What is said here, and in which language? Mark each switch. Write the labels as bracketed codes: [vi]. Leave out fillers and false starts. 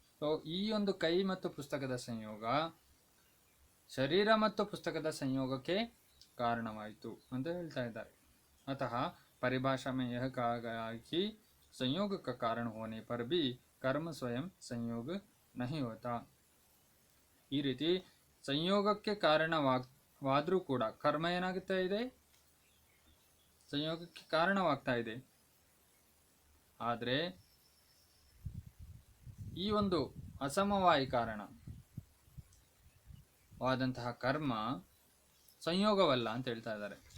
[kn] So ಈ ಒಂದು ಕೈ ಮತ್ತು ಪುಸ್ತಕದ ಸಂಯೋಗ ಶರೀರ ಮತ್ತು ಪುಸ್ತಕದ ಸಂಯೋಗಕ್ಕೆ ಕಾರಣವಾಯಿತು ಅಂತ ಹೇಳ್ತಾ ಇದ್ದಾರೆ. [hi] अतः परिभाषा में यह कहा गया कि संयोग का कारण होने पर भी कर्म स्वयं संयोग नहीं होता. [kn] ಈ ರೀತಿ ಸಂಯೋಗಕ್ಕೆ ಕಾರಣವಾದರೂ ಕೂಡ ಕರ್ಮ ಏನಾಗುತ್ತಾ ಇದೆ, ಸಂಯೋಗಕ್ಕೆ ಕಾರಣವಾಗ್ತಾ ಇದೆ. ಆದರೆ ಈ ಒಂದು ಅಸಮವಾಯಿ ಕಾರಣವಾದಂತಹ ಕರ್ಮ ಸಂಯೋಗವಲ್ಲ ಅಂತ ಹೇಳ್ತಾ ಇದ್ದಾರೆ.